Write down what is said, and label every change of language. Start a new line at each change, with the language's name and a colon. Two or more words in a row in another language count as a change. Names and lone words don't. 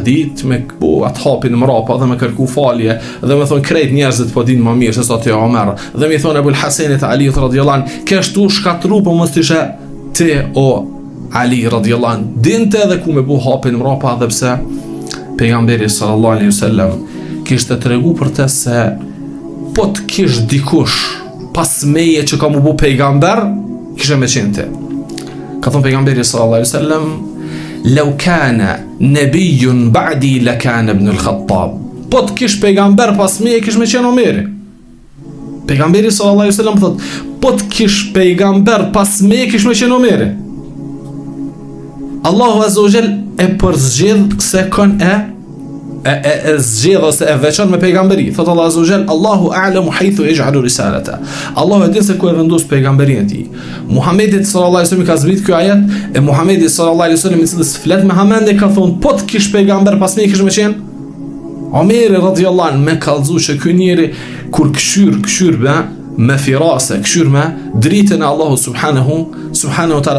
Albanian: ditë me atë hapin mrapa dhe me kërku falje dhe me thonë krejt njerëzit po dinë më mirë se sa ti Omer dhe me thonë Ebul Hasenit Aliut
Arabic: رضي الله عنه
Albanian: kështu shkatru po mos ishe ti o Ali
Arabic: رضي الله عنه
Albanian: dinte edhe ku me bu hapin mrapa dhe pse pejgamberi
Arabic: صلى الله عليه وسلم
Albanian: kishte tregu për të se po të kish dikush pas meje që ka mu bu pejgamber kishe me qente. Ka thonë pejgamberi
Arabic: صلى الله عليه وسلم لو كان نبي بعدي لكان ابن الخطاب.
Albanian: Po të kish pejgamber pas meje kish me qenë Omeri. Pejgamberi
Arabic: صلى الله عليه وسلم
Albanian: thot po të kish pejgamber pas meje kish me qenë Omeri. Allahu
Arabic: عز وجل
Albanian: e përzgjedh se kon e zgjedh ose e veçon me pejgamberi.
Arabic: Thot الله عز وجل الله أعلم حيث يجعل رسالته.
Albanian: Allahu e din se ku e vendos pejgamberin e tij. Muhamedit
Arabic: صلى الله عليه وسلم
Albanian: ka zbrit ky ajet e Muhamedit
Arabic: صلى الله عليه وسلم
Albanian: i cili flet me Hamende ka thon po të kish pejgamber pas me kish me qenë Omeri
Arabic: رضي الله عنه
Albanian: me kallzu që ky njeri kur këshyr me firase, këshyr me dritën e Allahu
Arabic: سبحانه وتعالى.